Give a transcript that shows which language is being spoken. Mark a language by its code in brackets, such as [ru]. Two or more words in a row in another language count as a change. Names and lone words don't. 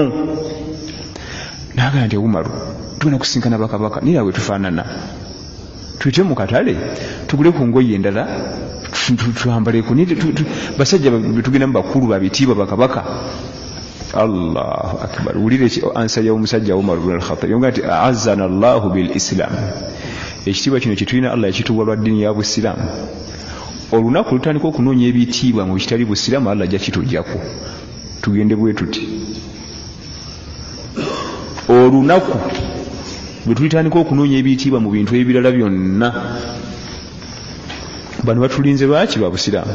[lg] Nagamba nti Umaru tugenda kusinkana bakabaka naye bwe tufaanana tuyite mu katale tugule ku ngoye endala twambaleko basajja betugenda mu bakulu babitiibwa bakabaka. [ar] الله أكبر. [lg] Wulire ansa ya omusajja Umar ibn al-Khattab yonga nti [ar] أعزنا الله بالإسلام. [lg] Ekitiibwa kino kitulina Allah yakituwa lwa ddiini ya Busiraamu. Olunaku lutandika okunoonya ebitiibwa mu kitali Busiraamu Allah ajja kitujjako. Tugende bwe tuti. Olunaku bwe tulitandika okunoonya ebitiibwa mu bintu ebirala byonna bano batulinze baaki ba Busiraamu.